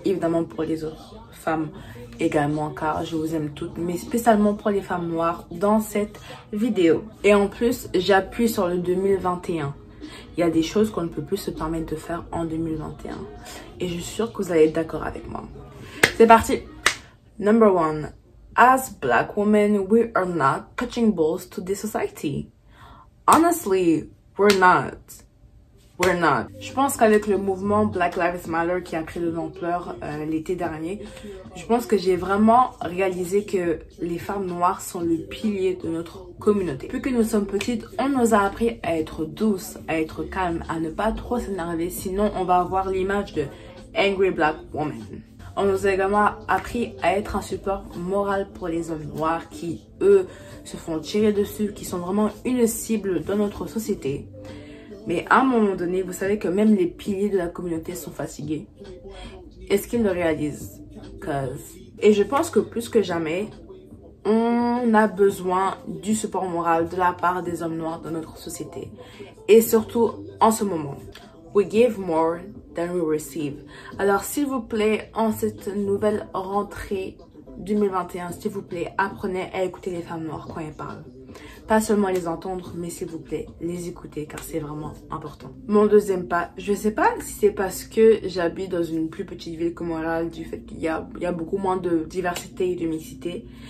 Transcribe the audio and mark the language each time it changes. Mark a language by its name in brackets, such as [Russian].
[French] Évidemment pour les autres femmes également, car je vous aime toutes. Mais spécialement pour les femmes noires dans cette vidéo. Et en plus, j'appuie sur le 2021. Il y a des choses qu'on ne peut plus se permettre de faire en 2021. Et je suis sûre que vous allez être d'accord avec moi. C'est parti. [English] Number one. As black women, we are not touching balls to this society. Honestly, we're not. We're not. [French] Je pense qu'avec le mouvement Black Lives Matter qui a pris de l'ampleur l'été dernier, je pense que j'ai vraiment réalisé que les femmes noires sont le pilier de notre communauté. Depuis que nous sommes petites, on nous a appris à être douces, à être calmes, à ne pas trop s'énerver, sinon on va avoir l'image de Angry Black Woman. On nous a également appris à être un support moral pour les hommes noirs qui, eux, se font tirer dessus, qui sont vraiment une cible dans notre société. Mais à un moment donné, vous savez que même les piliers de la communauté sont fatigués. Est-ce qu'ils le réalisent? Et je pense que plus que jamais, on a besoin du support moral de la part des hommes noirs dans notre société. Et surtout en ce moment. [English] We give more than we receive. [French] Alors s'il vous plaît, en cette nouvelle rentrée 2021, s'il vous plaît, apprenez à écouter les femmes noires quand elles parlent. Pas seulement les entendre, mais s'il vous plaît, les écouter car c'est vraiment important. Mon deuxième pas, je sais pas si c'est parce que j'habite dans une plus petite ville que Montréal, du fait qu'il y a beaucoup moins de diversité et de mixité.